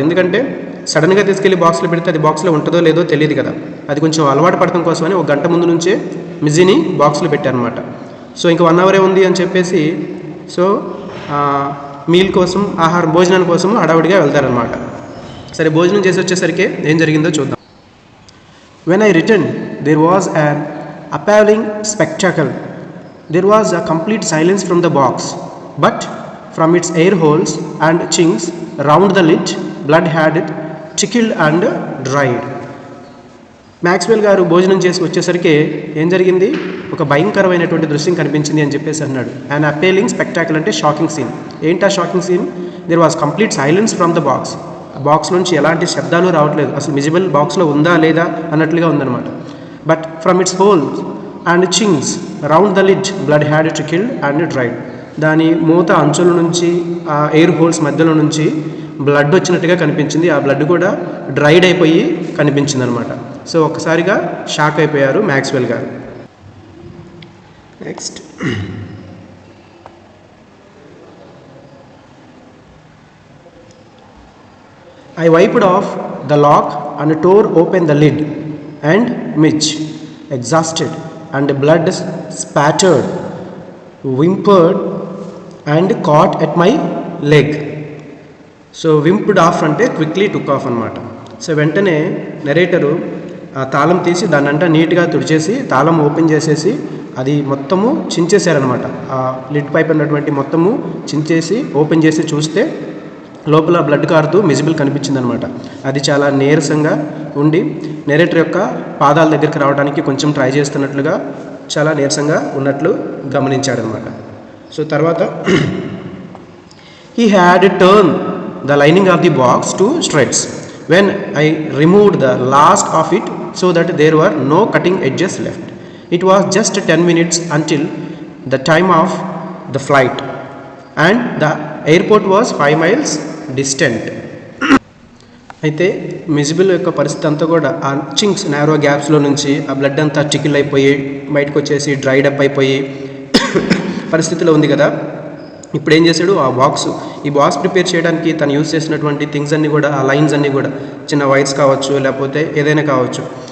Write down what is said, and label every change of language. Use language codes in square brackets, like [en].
[te] ఎందుకంటే సడన్గా తీసుకెళ్ళి బాక్స్లో పెడితే అది బాక్స్లో ఉంటుందో లేదో తెలియదు కదా, అది కొంచెం అలవాటు పడటం కోసమని ఒక గంట ముందు నుంచే మిజీని బాక్స్లో పెట్టారనమాట. సో ఇంకా 1 అవరే ఉంది అని చెప్పేసి సో మీల్ కోసం భోజనం కోసం హడావుడిగా వెళ్తారనమాట. సరే, భోజనం చేసి వచ్చేసరికి ఏం జరిగిందో చూద్దాం. [en] When I return there was an appalling spectacle. There was a complete silence from the box, but from its air holes and chinks round the lid, blood had trickled and dried. [te] Maxwell గారు భోజనం చేసి వచ్చేసరికి ఏం జరిగింది, ఒక భయంకరమైనటువంటి దృశ్యం కనిపించింది అని చెప్పేసి అన్నాడు. అండ్ అపేలింగ్ స్పెక్టాకిల్ అంటే షాకింగ్ సీన్. ఏంటా shocking scene? [en] There was complete silence from the box. [te] ఆ బాక్స్ నుంచి ఎలాంటి శబ్దాలు రావట్లేదు, అసలు మిజిబుల్ బాక్స్లో ఉందా లేదా అన్నట్లుగా ఉందన్నమాట. [en] But from its holes and chinks round the lid, blood had trickled and dried. [te] దాని మూత అంచుల నుంచి ఆ ఎయిర్ హోల్స్ మధ్యలో నుంచి బ్లడ్ వచ్చినట్టుగా కనిపించింది. ఆ బ్లడ్ కూడా డ్రైడ్ అయిపోయి కనిపించింది అనమాట. సో ఒక్కసారిగా షాక్ అయిపోయారు మ్యాక్స్వెల్ గారు. [en] Next, I wiped off the lock and tore open the lid, and Mitch, exhausted and blood spattered, whimpered and caught at my leg. [te] So వింప్డ్ of అంటే క్విక్లీ టుక్ ఆఫ్ అనమాట. So వెంటనే నెరేటరు తాళం తీసి దాన్నంతా నీట్గా తుడిచేసి తాళం ఓపెన్ చేసేసి అది మొత్తము చించేశారనమాట. ఆ లిడ్ పైప్ ఉన్నటువంటి మొత్తము చించేసి ఓపెన్ చేసి చూస్తే లోపల బ్లడ్ కారుతూ మిజిబుల్ కనిపించిందనమాట. అది చాలా నీరసంగా ఉండి నెరేటర్ యొక్క పాదాల దగ్గరికి రావడానికి కొంచెం ట్రై చేస్తున్నట్లుగా చాలా నీరసంగా ఉన్నట్లు గమనించాడనమాట. [en] So తర్వాత he had turned the lining of the box to shreds when I removed the last of it so that there were no cutting edges left. It was just 10 minutes until the time of the flight and the airport was 5 miles distant. [te] అయితే miscible యొక్క పరిస్థితి అంతా కూడా ఆ చింక్స్ narrow గ్యాప్స్లో నుంచి ఆ blood అంతా tickle అయిపోయి బయటకు వచ్చేసి డ్రైడ్ అప్ అయిపోయి పరిస్థితిలో ఉంది కదా. ఇప్పుడు ఏం చేశాడు, ఈ బాక్స్ ప్రిపేర్ చేయడానికి తను యూజ్ చేసినటువంటి థింగ్స్ అన్నీ కూడా, ఆ లైన్స్ అన్నీ కూడా చిన్న వైర్స్ కావచ్చు లేకపోతే ఏదైనా కావచ్చు.